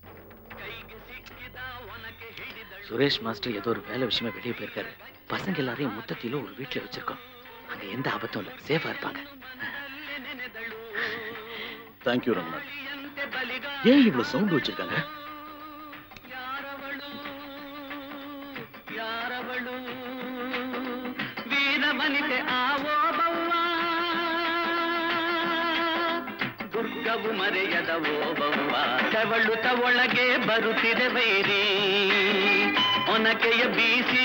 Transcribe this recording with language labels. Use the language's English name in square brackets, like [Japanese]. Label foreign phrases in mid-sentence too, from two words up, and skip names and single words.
[Tamil] சுரேஷ் மாஸ்டர் ஏதோ ஒரு வேலை விஷயமா வெளியே போயிருக்காரு. பசங்க எல்லாரையும் மொத்தத்தில ஒரு வீட்டுல வச்சிருக்கோம். அங்க எந்த ஆபத்தும் இல்ல, சேஃபா இருப்பாங்க. தேங்க்யூ ரமணன். ஏன் இவ்வளவு சவுண்ட் வச்சிருக்காங்க? [Kannada] ವೀರವನಿತೆ ಆವೋ ಬವ್ವ ದುರ್ಗವು ಮರೆಯದವೋ ಬವ್ವ ತೆವಳುತ್ತ ಒಳಗೆ ಬರುತ್ತಿದೆ ವೈರಿ ಒನಕೆಯ ಬೀಸಿ